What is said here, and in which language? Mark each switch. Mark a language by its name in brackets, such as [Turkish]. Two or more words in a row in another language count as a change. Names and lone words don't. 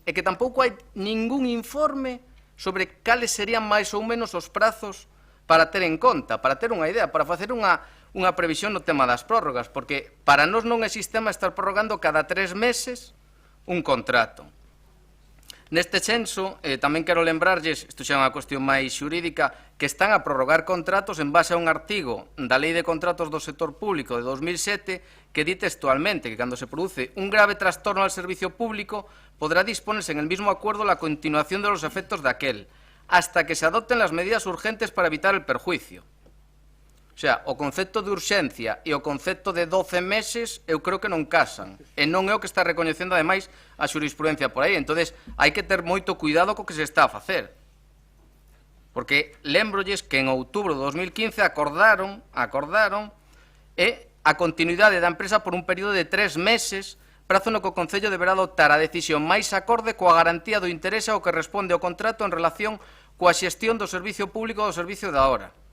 [Galician] E que tampouco hai ningún informe sobre cales serían máis ou menos os prazos para ter en conta, para ter unha idea, para facer unha previsión no tema das prórrogas, porque para nós non é sistema estar prorrogando cada 3 meses un contrato. Neste senso, tamén quero lembrarlles, isto xa é unha cuestión máis xurídica, que están a prorrogar contratos en base a un artigo da Lei de Contratos do Sector Público de 2007 que di textualmente que cando se produce un grave trastorno [Spanish] al servicio público podrá disponerse en el mismo acuerdo la continuación de los efectos de aquel, hasta que se adopten las medidas urgentes para evitar el perjuicio. [Galician] O sea, o concepto de urxencia e o concepto de 12 meses eu creo que non casan. E non é o que está recoñecendo, ademais, a xurisprudencia por aí. Entón, hai que ter moito cuidado co que se está a facer. Porque lembrolles que en outubro de 2015 acordaron a continuidade da empresa por un período de 3 meses, prazo no que o Concello deberá adoptar a decisión máis acorde coa garantía do interese ao que responde o contrato en relación coa xestión do servicio público do servicio da hora.